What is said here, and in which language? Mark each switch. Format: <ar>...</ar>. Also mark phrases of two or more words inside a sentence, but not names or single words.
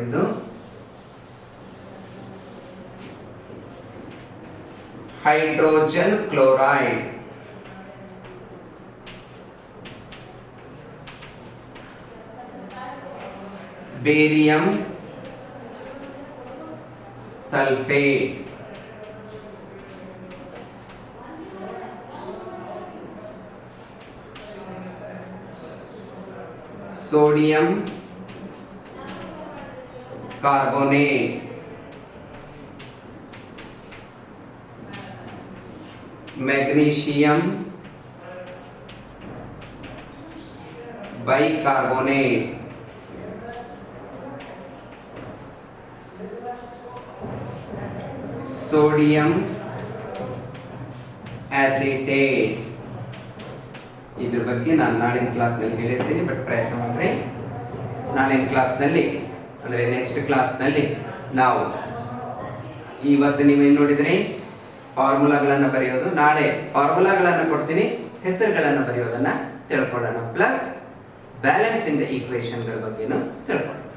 <kn>ಇದು</kn> <en>hydrogen chloride. barium sulphate. sodium carbonate. magnesium bicarbonate. sodium acetate.</en> <kn>ಇದ್ರ ಬಗ್ಗೆ ನಾನು ನಾಳಿನ ಕ್ಲಾಸ್ನಲ್ಲಿ ಹೇಳಿರ್ತೀನಿ. ಬಟ್ ಪ್ರಯತ್ನ ಮಾಡ್ರಿ ನಾಳಿನ ಕ್ಲಾಸ್ನಲ್ಲಿ, ಅಂದರೆ ನೆಕ್ಸ್ಟ್ ಕ್ಲಾಸ್ನಲ್ಲಿ ನಾವು ಇವತ್ತು ನೀವೇನು ನೋಡಿದ್ರಿ ಫಾರ್ಮುಲಾಗಳನ್ನು ಬರೆಯೋದು. ನಾಳೆ ಫಾರ್ಮುಲಾಗಳನ್ನು ಕೊಡ್ತೀನಿ, ಹೆಸರುಗಳನ್ನು ಬರೆಯೋದನ್ನು ತಿಳ್ಕೊಳ್ಳೋಣ,</kn> <en>plus balancing the</en> <kn>ಈಕ್ವೇಷನ್ಗಳ ಬಗ್ಗೆನೂ ತಿಳ್ಕೊಳ್ಳೋಣ.</kn>